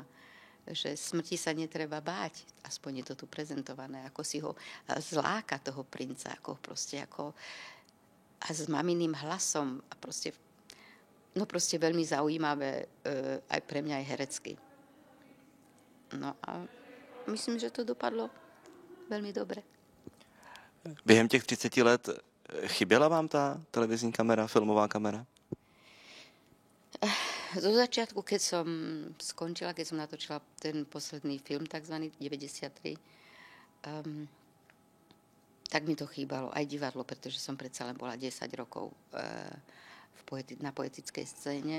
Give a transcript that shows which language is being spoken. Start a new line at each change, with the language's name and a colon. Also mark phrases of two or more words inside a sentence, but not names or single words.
Slovak: Že smrti sa netreba báť, aspoň je to tu prezentované, ako si ho zláka toho princa, ako proste ako a s maminým hlasom a proste veľmi zaujímavé aj pre mňa aj herecky.
Czech: No a myslím, že to dopadlo velmi dobře. Během těch 30 let chyběla vám ta televizní kamera, filmová kamera?
Slovak: Zo začiatku, keď som skončila, keď som natočila ten posledný film, takzvaný 93, tak mi to chýbalo. Aj divadlo, pretože som predsa len bola 10 rokov na poetickej scéne.